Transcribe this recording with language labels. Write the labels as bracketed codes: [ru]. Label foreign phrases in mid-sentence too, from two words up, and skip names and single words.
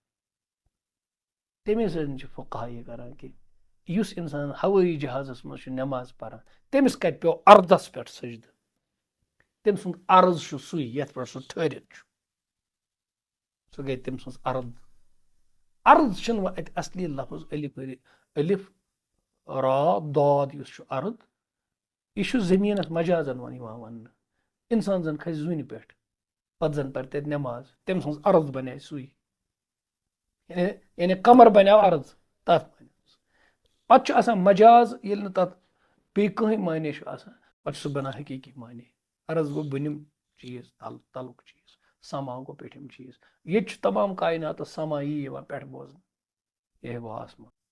[ks] تمے سۭتۍ چھُ فقہا یہِ کران کہِ یُس اِنسان ہوٲیی جہازس منٛز چھُ نٮ۪ماز پران تٔمِس کتہِ پیوٚو اردس پٮ۪ٹھ سجدٕ تٔمۍ سُنٛد عرض چھُ سُے یتھ پٮ۪ٹھ سُہ ٹھہرِتھ چھُ سُہ گٔے تٔمۍ سٕنٛز عرض چھُنہٕ وۄنۍ اتہِ اصلی لفظ الف را داد یُس چھُ عرض یہِ چھُ زٔمیٖنس مجازن یِوان وننہٕ اِنسان زن کھسہِ زوٗنہِ پٮ۪ٹھ پتہٕ زن پرِ تتہِ نٮ۪ماز تٔمۍ سٕنٛز عرض بنے سُے یعنی قمر بنیو عرض تتھ پتہٕ چھُ آسان مجاز ییٚلہِ نہٕ تتھ بیٚیہِ کٕہٕنۍ معنے چھُ آسان پتہٕ چھُ سُہ بنان حقیٖقی معنے عرض گوٚو بٔنِم چیٖز تلُک چیٖز سما گوٚو پیٚٹھِم چیٖز ییٚتہِ چھُ تمام کایناتس سما یی یِوان پٮ۪ٹھ بوزنہٕ یہِ گوٚو آسمان